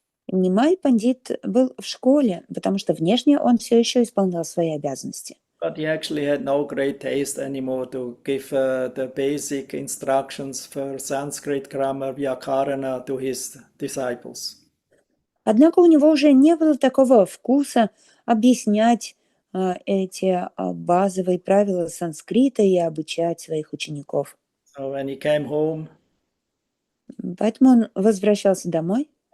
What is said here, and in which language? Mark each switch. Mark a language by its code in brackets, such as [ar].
[ru] Нимай Пандит был в школе, потому что внешне он все еще исполнял свои обязанности. [en] But he actually had no great taste anymore to give the basic instructions for Sanskrit grammar, Vyakarana to his disciples. [ru] Однако у него уже не было такого вкуса объяснять эти базовые правила санскрита и обучать своих учеников. [en] So when he came home, [ru] Поэтому он возвращался домой.